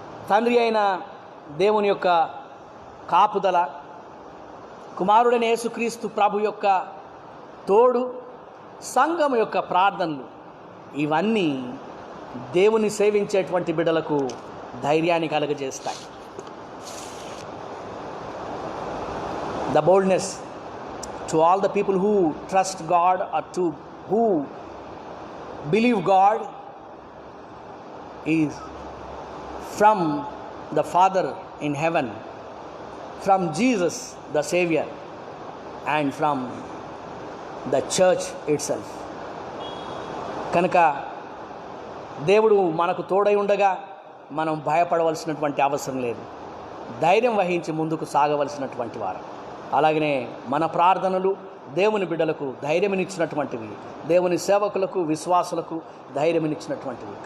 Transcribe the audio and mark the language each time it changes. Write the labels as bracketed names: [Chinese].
[Telugu] తండ్రి అయిన దేవుని యొక్క కాపుదల, కుమారుడైన యేసుక్రీస్తు ప్రభు యొక్క తోడు, సంఘం యొక్క ప్రార్థనలు, ఇవన్నీ దేవుని సేవించేటువంటి బిడ్డలకు ధైర్యాన్ని కలుగజేస్తాయి. [English] The boldness to all the people who trust God or to who believe God is from the Father in heaven, from Jesus the Savior, and from the church itself. [Telugu] కనుక దేవుడు మనకు తోడై ఉండగా మనం భయపడవలసినటువంటి అవసరం లేదు. ధైర్యం వహించి ముందుకు సాగవలసినటువంటి వారు. అలాగనే మన ప్రార్థనలు దేవుని బిడ్డలకు ధైర్యమినిచ్చినటువంటివి, దేవుని సేవకులకు, విశ్వాసులకు ధైర్యమినిచ్చినటువంటివి.